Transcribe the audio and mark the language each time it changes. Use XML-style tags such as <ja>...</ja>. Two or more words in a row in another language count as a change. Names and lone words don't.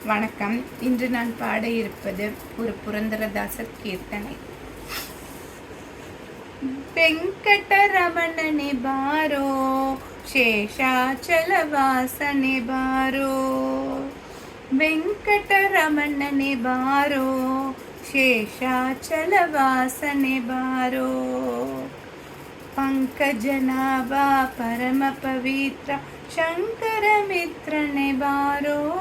<ta>வணக்கம். இன்று நான் பாட இருப்பது ஒரு புரந்தரதாசர் கீர்த்தனை.</ta> <kn>ವೆಂಕಟರಮಣನೆ ಬಾರೋ, ಶೇಷಾಚಲವಾಸನೆ ಬಾರೋ. ವೆಂಕಟರಮಣನೆ ಬಾರೋ, ಶೇಷಾಚಲವಾಸನೆ ಬಾರೋ. ಪಂಕಜನಾಭ ಪರಮ ಪವಿತ್ರ ಶಂಕರ ಮಿತ್ರನೆ ಬಾರೋ.</kn>